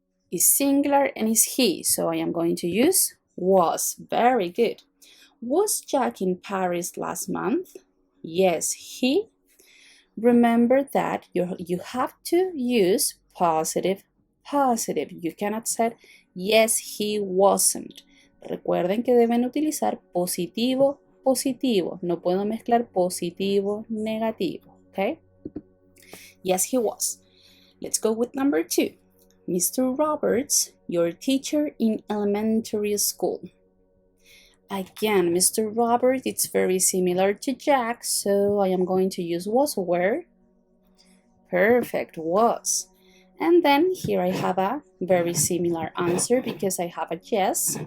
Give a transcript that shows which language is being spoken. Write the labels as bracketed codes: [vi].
[en] Is singular and is he, so I am going to use was. Very good. Was Jack in Paris last month? Yes, he. Remember that you have to use positive. You cannot say, yes, he wasn't. [es] Recuerden que deben utilizar positivo. No puedo mezclar positivo, negativo, okay? [en] Yes, he was. Let's go with number 2. Mr. Roberts, your teacher in elementary school. Again, Mr. Robert, it's very similar to Jack, so I am going to use was or were. Perfect, was. And then here I have a very similar answer because I have a yes.